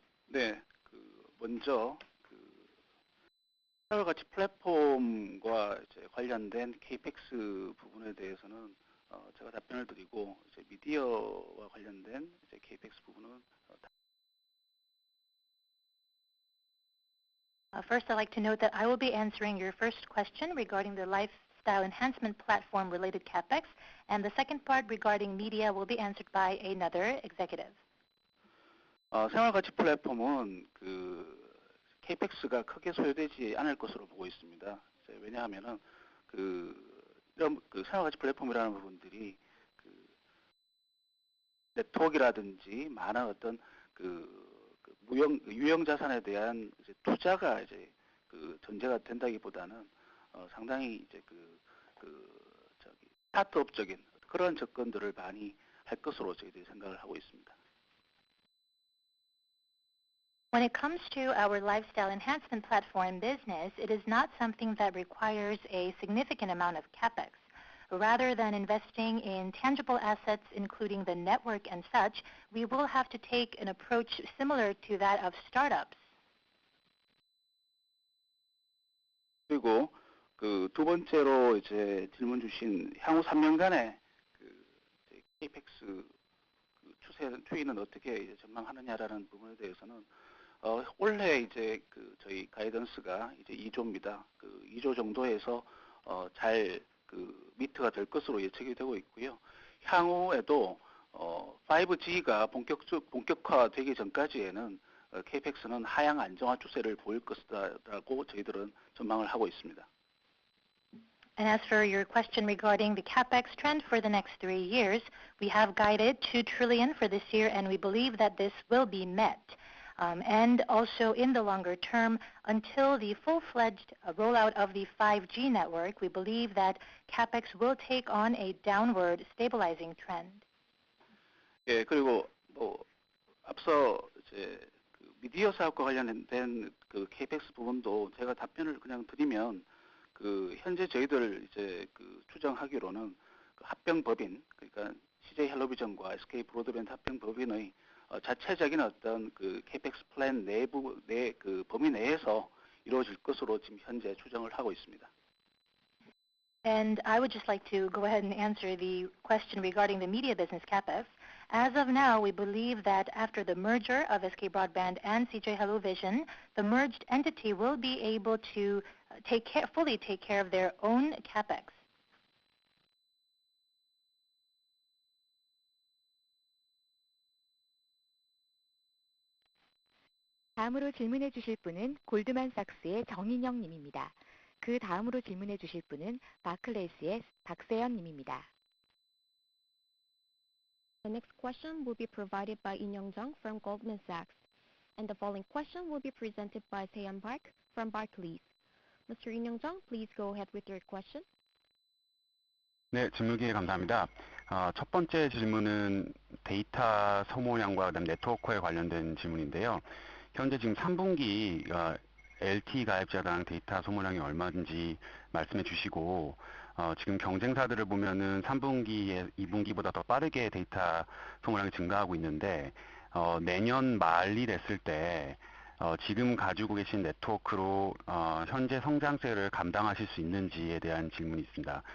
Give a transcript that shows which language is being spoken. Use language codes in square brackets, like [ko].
[ko] 네, 먼저 생활가치 플랫폼과 이제 관련된 KPEX 부분에 대해서는 제가 답변을 드리고 이제 미디어와 관련된 이제 KPEX 부분은 [en] First, I'd like to note that I will be answering your first question regarding the lifestyle enhancement platform related CapEx, and the second part regarding media will be answered by another executive. [ko] 생활가치 플랫폼은 KPEX가 크게 소요되지 않을 것으로 보고 있습니다. 왜냐하면은 이런 생활가치 플랫폼이라는 부분들이 네트워크라든지 많은 어떤 유형 자산에 대한 이제 투자가 이제 전제가 된다기보다는 상당히 이제 스타트업적인 그런 접근들을 많이 할 것으로 저희들이 생각을 하고 있습니다. [en] When it comes to our lifestyle enhancement platform business, it is not something that requires a significant amount of CapEx. Rather than investing in tangible assets, including the network and such, we will have to take an approach similar to that of startups. [ko] 그리고 두 번째로 이제 질문 주신 향후 3년간의 KPEX 추이는 어떻게 이제 전망하느냐라는 부분에 대해서는 올해 이제 저희 가이던스가 이제 2조입니다. 2조 정도에서 잘 미트가 될 것으로 예측이 되고 있고요. 향후에도 5G가 본격화되기 전까지에는 KPEX는 하향 안정화 추세를 보일 것이다라고 저희들은 전망을 하고 있습니다. [en] And as for your question regarding the CapEx trend for the next 3 years, we have guided 2 trillion for this year, and we believe that this will be met. And also in the longer term, until the full-fledged rollout of the 5G network, we believe that CapEx will take on a downward stabilizing trend. [ko] 예, 그리고 앞서 이제 미디어 사업과 관련된 KPEX 부분도 제가 답변을 그냥 드리면 현재 저희들 이제 추정하기로는 합병법인 그러니까 CJ 헬로비전과 SK 브로드밴드 합병법인의 자체적인 어떤 KPEX 플랜 내 범위 내에서 이루어질 것으로 지금 현재 추정을 하고 있습니다. [en] And I would just like to go ahead and answer the question regarding the media business CapEx. As of now, we believe that after the merger of SK Broadband and CJ HelloVision, the merged entity will be able to fully take care of their own CapEx. [ko] 다음으로 질문해 주실 분은 골드만삭스의 정인영 님입니다. 그 다음으로 질문해 주실 분은 바클레이스의 박세연 님입니다. [en] The next question will be provided by In Young Jung from Goldman Sachs, and the following question will be presented by Seon Park from Barclays. Mr. In Young Jung, please go ahead with your question. [ko] 네, 질문 기회 감사합니다. 첫 번째 질문은 데이터 소모량과 그다음 네트워크에 관련된 질문인데요. 현재 지금 3분기 LTE 가입자당 데이터 소모량이 얼마인지 말씀해 주시고 지금 경쟁사들을 보면은 3분기에 2분기보다 더 빠르게 데이터 소모량이 증가하고 있는데 내년 말이 됐을 때 지금 가지고 계신 네트워크로 현재 성장세를 감당하실 수 있는지에 대한 질문이 있습니다.